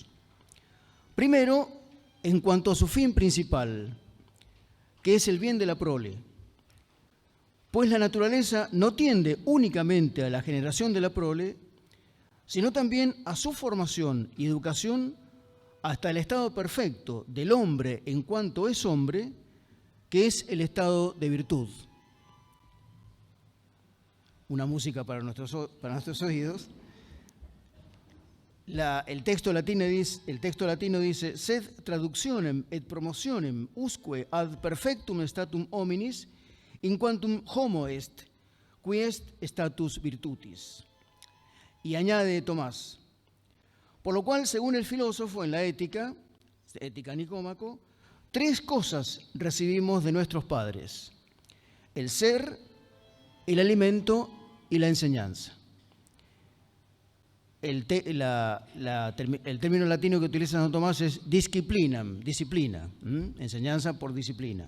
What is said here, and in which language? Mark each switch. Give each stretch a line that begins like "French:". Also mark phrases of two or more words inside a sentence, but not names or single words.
Spanish: Primero, en cuanto a su fin principal, que es el bien de la prole, pues la naturaleza no tiende únicamente a la generación de la prole, sino también a su formación y educación hasta el estado perfecto del hombre en cuanto es hombre, que es el estado de virtud. Una música para nuestros oídos. El texto latino dice:
Latin: sed traductionem et promotionem usque ad perfectum statum hominis in quantum homo est, qui est status virtutis.
Spanish: Y añade Tomás: por lo cual, según el filósofo en la Ética Nicómaco, tres cosas recibimos de nuestros padres: el ser, el alimento y la enseñanza. El término latino que utiliza Santo Tomás es disciplinam, disciplina, enseñanza por disciplina.